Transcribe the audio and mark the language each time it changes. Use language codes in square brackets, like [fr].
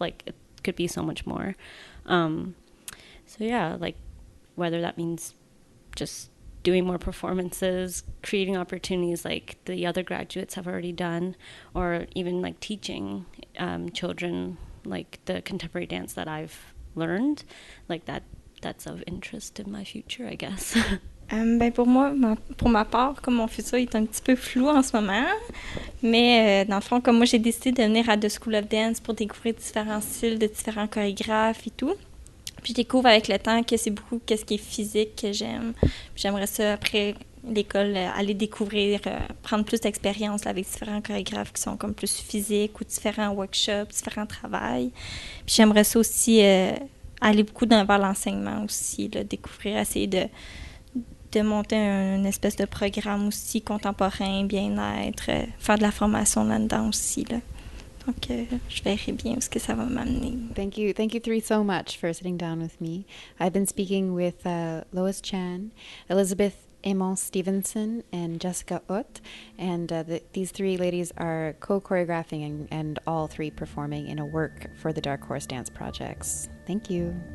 [en] Like it could be so much more. So yeah, like whether that means just doing more performances, creating opportunities like the other graduates have already done, or even like teaching children like the contemporary dance that I've learned, like that's of interest in my future, I guess. [fr] Ben pour moi, pour ma part, comme mon futur est un petit peu flou en ce moment, mais dans le fond, comme moi j'ai décidé de venir à The School of Dance pour découvrir différents styles de différents chorégraphes et tout. Puis je découvre avec le temps que c'est beaucoup qu'est-ce qui est physique que j'aime. Puis j'aimerais ça, après l'école, aller découvrir, prendre plus d'expérience là, avec différents chorégraphes qui sont comme plus physiques ou différents workshops, différents travails. Puis j'aimerais ça aussi aller beaucoup vers l'enseignement aussi, là, découvrir, essayer de monter une espèce de programme aussi contemporain, bien-être, faire de la formation là-dedans aussi, là. Donc, je verrai bien où est-ce que ça va m'amener. [en] Thank you three so much for sitting down with me. I've been speaking with Lois Chan, Elizabeth Amon Stevenson, and Jessica Ott, and these three ladies are co-choreographing and all three performing in a work for the Dark Horse Dance Projects. Thank you.